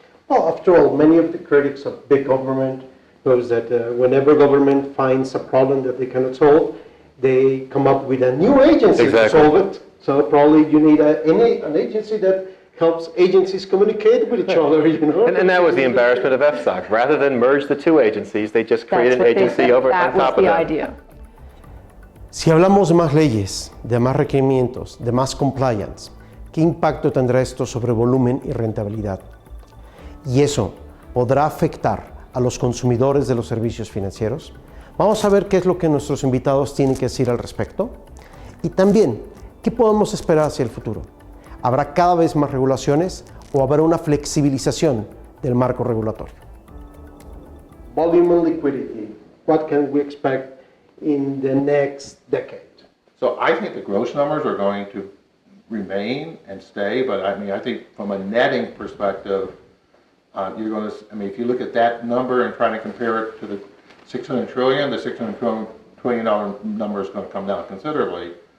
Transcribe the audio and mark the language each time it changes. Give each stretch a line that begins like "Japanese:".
English: Well, after all, many of the critics of big government knows that whenever government finds a problem that they cannot solve, they come up with a new agency Exactly. to solve it. So probably you need an agency that helps agencies communicate with each other, you know? And that was the embarrassment of FSOC. Rather than merge the two agencies, they just created an agency over on That was top of the that. idea.
Spanish: Si hablamos de más leyes, de más requerimientos, de más compliance, ¿qué impacto tendrá esto sobre volumen y rentabilidad? Y eso podrá afectar a los consumidores de los servicios financieros. Vamos a ver qué es lo que nuestros invitados tienen que decir al respecto. Y también, ¿qué podemos esperar hacia el futuro? ¿Habrá cada vez más regulaciones o habrá una flexibilización del marco regulatorio?
English: Volume and liquidity. What can we expect in the next decade? So I think the gross numbers are going to remain and stay, but I mean, I think from a netting perspective, you're going to, I mean, if you look at that number and try to compare it to the 600 trillion, the $600 trillion number is going to come down considerably.